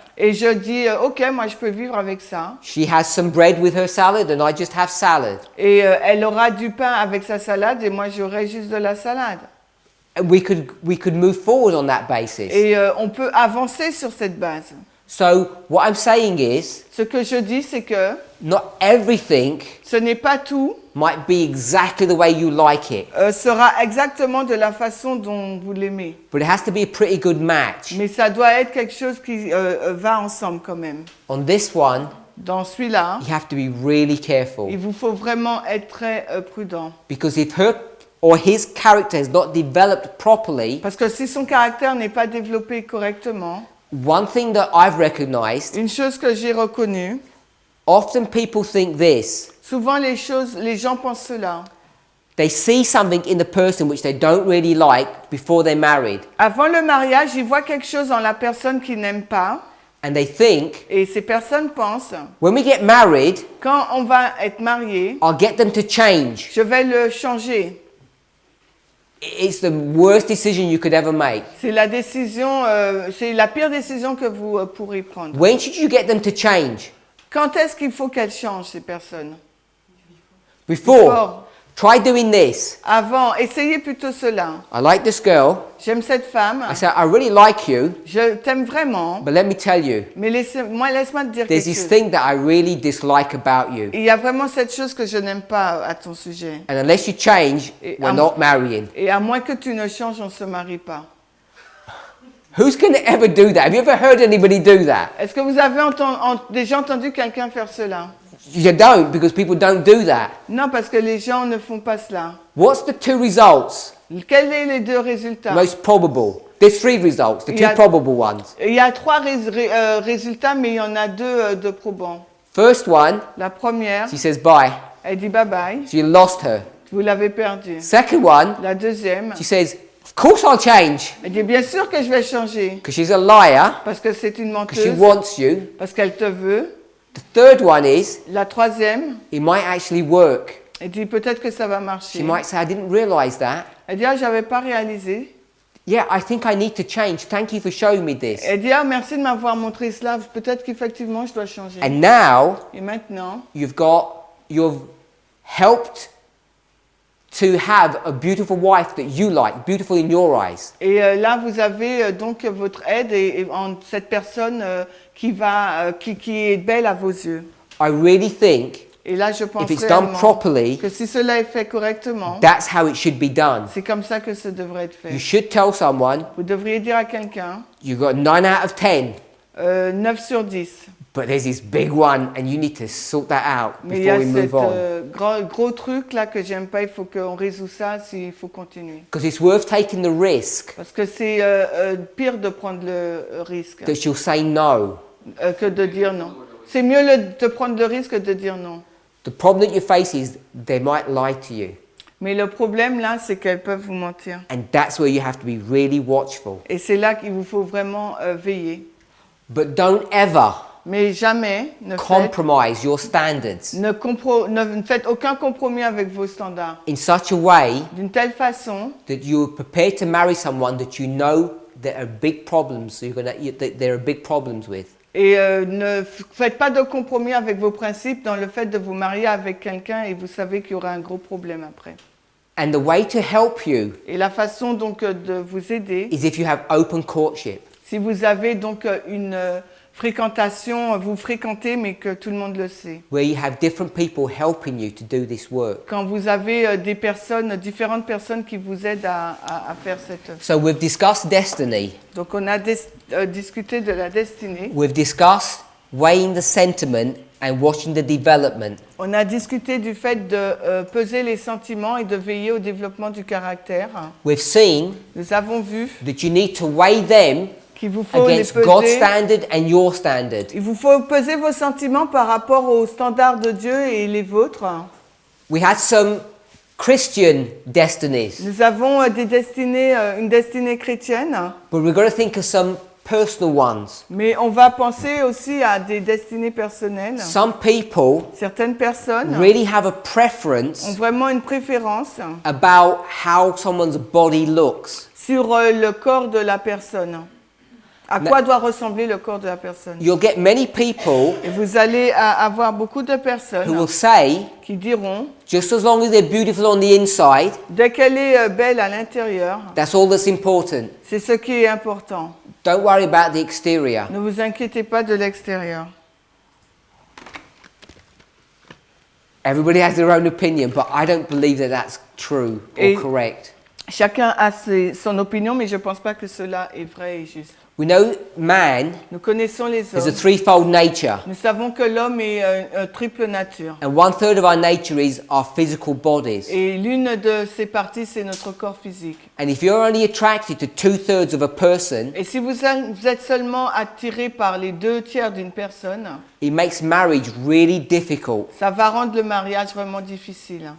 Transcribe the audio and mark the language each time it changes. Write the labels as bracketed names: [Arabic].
[French] Et je dis, ok, moi je peux vivre avec ça. [English] She has some bread with her salad, and I just have salad. [French] Et elle aura du pain avec sa salade et moi j'aurai juste de la salade. [English] And we could move forward on that basis. [French] Et on peut avancer sur cette base. [English] So what I'm saying is, [French] Ce que je dis, c'est que [English] not everything [French] ce n'est pas tout, [English] might be exactly the way you like it, [French] sera exactement de la façon dont vous l'aimez. [English] but it has to be a pretty good match. [French] Mais ça doit être quelque chose qui va ensemble quand même. [English] On this one, [French] Dans celui-là, [English] you have to be really careful, [French] il vous faut vraiment être très prudent. [English] because if her or his character is not developed properly, [French] Parce que si son caractère n'est pas développé correctement, [English] one thing that I've recognized, [French] une chose que j'ai reconnue, [English] often people think this. [French] souvent les gens pensent cela. [English] They see something in the person which they don't really like before they're married, [French] Avant le mariage, ils voient quelque chose dans la personne qu'ils n'aiment pas. [English] and they think, [French] Et ces personnes pensent, [English] when we get married, [French] quand on va être marié, [English] I'll get them to change. [French] je vais le changer. [English] It's the worst decision you could ever make. [French] C'est la décision, c'est la pire décision que vous pourrez prendre. [English] When should you get them to change? [French] Quand est-ce qu'il faut qu'elles changent, ces personnes? [English] Before. Before. Try doing this. [French] Avant, essayez plutôt cela. [English] I like this girl. [French] J'aime cette femme, [English] I say, I really like you, [French] je t'aime vraiment, [English] but let me tell you, [French] mais laisse-moi te dire [English] there's this [French] chose. [English] thing that I really dislike about you. [French] Il y a vraiment cette chose que je n'aime pas à ton sujet. [English] And unless you change, [French] Et [English] we're not marrying. [French] Et à moins que tu ne changes, on ne se marie pas. [English] Who's going to ever do that? Have you ever heard anybody do that? [French] Est-ce que vous avez déjà entendu quelqu'un faire cela? [English] You don't, because people don't do that. [French] Non, parce que les gens ne font pas cela. [English] What's the two results? [French] Quels sont les deux résultats? [English] Most probable. There's three results, the two Yeah. probable ones. [French] Il y a trois résultats, mais il y en a deux de probants. [English] First one, [French] La première, [English] she says bye. [French] elle dit bye bye, [English] So you lost her. [French] vous l'avez perdue. [English] Second one, [French] La deuxième, [English] she says, of course I'll change, [French] elle dit bien sûr que je vais changer, [English] because she's a liar, [French] parce que c'est une [English] because she [French] menteuse, [English] wants you. [French] parce qu'elle te veut. [English] The third one is, [French] La troisième, [English] it might actually work. [French] elle dit peut-être que ça va [English] She [French] marcher. [English] might say, I didn't realize that. [French] Elle dit ah, j'avais pas réalisé. [English] Yeah, I think I need to change. Thank you for showing me this. [French] Elle dit ah, merci de m'avoir montré cela, peut-être qu'effectivement je dois changer. [English] And now [French] Et maintenant, [English] you've helped to have a beautiful wife that you like, beautiful in your eyes. [French] et là vous avez donc votre aide et cette personne qui est belle à vos yeux. [English] I really think [French] Et là je pense [English] if it's done [French] réellement [English] properly, [French] que si cela est fait correctement, [English] that's how it should be done. [French] c'est comme ça que ça devrait être [English] You [French] fait. [English] should tell someone [French] Vous devriez dire à quelqu'un [English] you got 9 out of 10, [French] 9 sur 10. [English] but there's this big one and you need to sort that out [French] Mais il y a [English] before we move [French] ce [English] on. [French] gros truc là que j'aime pas, il faut qu'on résout ça s'il faut continuer. [English] Because it's worth taking the risk [French] Parce que c'est pire de prendre le risque that she'll say no. que de dire non. C'est mieux de prendre le risque que de dire non. [English] The problem that you face is they might lie to you. [French] Mais le problème là, c'est qu'elles peuvent vous mentir. [English] And that's where you have to be really watchful. [French] Et c'est là qu'il vous faut vraiment veiller. [English] But don't ever [French] Mais jamais [English] compromise your standards [French] ne faites aucun compromis avec vos standards. [English] in such a way [French] D'une telle façon [English] that you're prepared to marry someone that you know there are big problems, that there are big problems with. [French] et ne faites pas de compromis avec vos principes dans le fait de vous marier avec quelqu'un et vous savez qu'il y aura un gros problème après. [English] And the way to help you [French] Et la façon donc de vous aider, [English] is if you have open courtship. [French] si vous avez donc une fréquentation, vous fréquentez mais que tout le monde le sait. [English] where you have different people helping you to do this work. [French] Quand vous avez des personnes, différentes personnes qui vous aident à faire cette... [English] So we've discussed destiny. [French] Donc on a discuté de la destinée. [English] We've discussed weighing the sentiment and watching the development. [French] On a discuté du fait de peser les sentiments et de veiller au développement du caractère. [English] We've seen [French] Nous avons vu [English] that you need to weigh them [French] qu'il vous faut les [English] against God's [French] peser. [English] standard and your standard. [French] Il vous faut peser vos sentiments par rapport aux standards de Dieu et les vôtres. [English] We had some Christian destinies, [French] Nous avons des destinées, une destinée chrétienne, [English] but we're going to think of some personal ones. [French] mais on va penser aussi à des destinées personnelles. [English] Some people [French] Certaines personnes [English] really have a [French] ont [English] preference [French] vraiment une préférence [English] about how someone's body looks. [French] sur le corps de la personne. À quoi doit ressembler le corps de la personne. [English] You'll get many people [French] Et vous allez avoir beaucoup de [English] who [French] personnes [English] will say, [French] qui diront, [English] just as long as they're beautiful on the inside, [French] dès qu'elle est belle à l'intérieur, [English] that's all that's important. [French] c'est ce qui est important. [English] Don't worry about the exterior. [French] Ne vous inquiétez pas de l'extérieur. [English] Everybody has their own opinion, but I don't believe that that's true or [French] Et- [English] correct. [French] Chacun a son opinion, mais je ne pense pas que cela est vrai et juste. [English] We know man [French] Nous connaissons les [English] is a [French] hommes. [English] threefold nature, [French] Nous savons que l'homme est triple nature. [English] and 1/3 of our nature is our physical bodies. [French] Et l'une de ces parties, c'est notre corps physique. [English] And if you're only attracted to 2/3 of a person, [French] Et si vous êtes seulement attiré par les 2/3 d'une personne, [English] it makes marriage really difficult, [French] ça va rendre le mariage vraiment difficile.